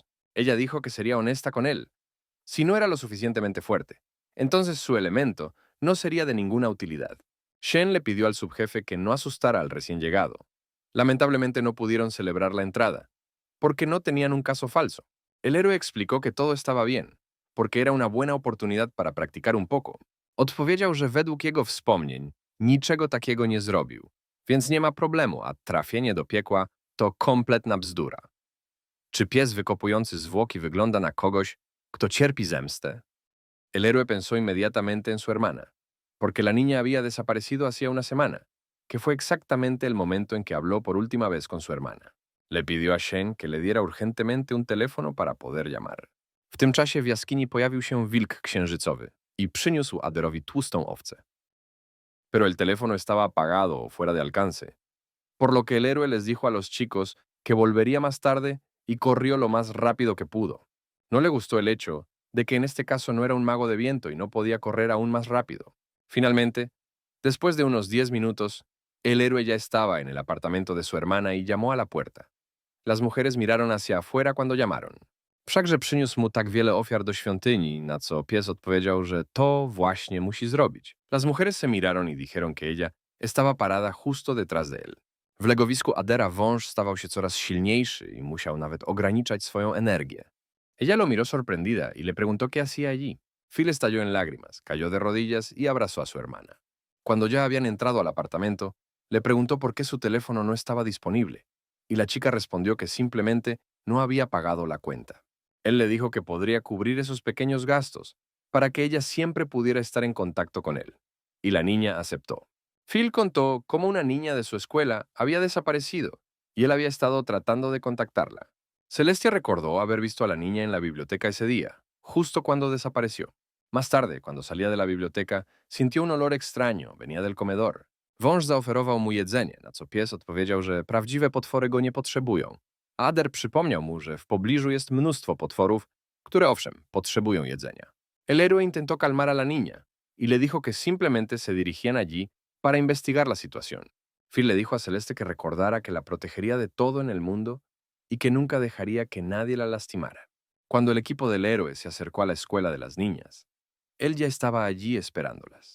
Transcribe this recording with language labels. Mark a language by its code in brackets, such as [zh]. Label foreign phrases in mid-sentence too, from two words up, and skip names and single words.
[es] Ella dijo que sería honesta con él. Si no era lo suficientemente fuerte, entonces su elemento no sería de ninguna utilidad. Shen le pidió al subjefe que no asustara al recién llegado. Lamentablemente no pudieron celebrar la entrada, porque no tenían un caso falso. El héroe explicó que todo estaba bien, porque era una buena oportunidad para practicar un poco. [pl] Odpowiedział, że według jego wspomnień niczego takiego nie zrobił, więc nie ma problemu, a trafienie do piekła to kompletna bzdura. Czy pies wykopujący zwłoki wygląda na kogoś, kto cierpi zemstę? [es] El héroe pensó inmediatamente en su hermana, porque la niña había desaparecido hacía una semana, que fue exactamente el momento en que habló por última vez con su hermana. Le pidió a Shen que le diera urgentemente un teléfono para poder llamar. [pl] W tym czasie w jaskini pojawił się wilk księżycowy i przyniósł Aderowi tłustą owcę. [es] Pero el teléfono estaba apagado o fuera de alcance, por lo que el héroe les dijo a los chicos que volvería más tarde y corrió lo más rápido que pudo. No le gustó el hecho de que en este caso no era un mago de viento y no podía correr aún más rápido. Finalmente, después de unos 10 minutos, el héroe ya estaba en el apartamento de su hermana y llamó a la puerta. Las mujeres miraron hacia afuera cuando llamaron. [pl] Wszakże przyniósł mu tak wiele ofiar do świątyni, na co pies odpowiedział, że to właśnie musi zrobić. [es] Las mujeres se miraron y dijeron que ella estaba parada justo detrás de él. [pl] W legowisku Adera wąż stawał się coraz silniejszy y musiał nawet ograniczać swoją energię. [es] Ella lo miró sorprendida y le preguntó qué hacía allí. Phil estalló en lágrimas, cayó de rodillas y abrazó a su hermana. Cuando ya habían entrado al apartamento, le preguntó por qué su teléfono no estaba disponible, y la chica respondió que simplemente no había pagado la cuenta. Él le dijo que podría cubrir esos pequeños gastos para que ella siempre pudiera estar en contacto con él, y la niña aceptó. Phil contó cómo una niña de su escuela había desaparecido y él había estado tratando de contactarla. Celestia recordó haber visto a la niña en la biblioteca ese día, justo cuando desapareció. Más tarde, cuando salía de la biblioteca, sintió un olor extraño, venía del comedor. [pl] Wąż zaoferował mu jedzenie, na co pies odpowiedział, że prawdziwe potwory go nie potrzebują. Ader przypomniał mu, że w pobliżu jest mnóstwo potworów, które owszem, potrzebują jedzenia. [es] El héroe intentó calmar a la niña y le dijo que simplemente se dirigían allí para investigar la situación. Phil le dijo a Celeste que recordara que la protegería de todo en el mundo y que nunca dejaría que nadie la lastimara. Cuando el equipo del héroe se acercó a la escuela de las niñas, él ya estaba allí esperándolas.